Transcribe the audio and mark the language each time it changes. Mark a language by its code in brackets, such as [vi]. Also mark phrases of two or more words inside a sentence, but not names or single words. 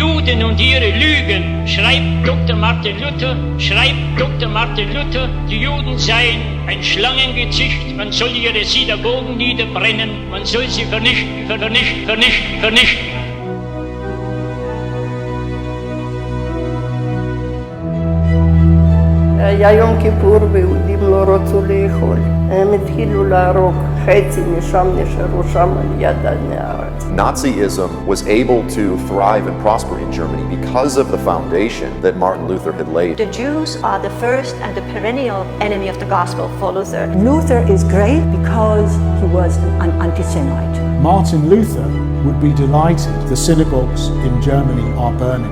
[de] Juden und ihre Lügen, schreibt Dr. Martin Luther, die Juden seien ein Schlangengezücht, man soll ihre Synagogen niederbrennen, man soll sie vernichten. [he] היה יום כיפור ויהודים לא רצו לאכול. הם התחילו להרוג, חצי משם נשארו שם על יד הארץ. [en] Nazism was able to thrive and prosper in Germany because of the foundation that Martin Luther had laid. The Jews are the first and the perennial enemy of the gospel for Luther. Luther is great because he was an anti-Semite. Martin Luther would be delighted the synagogues in Germany are burning.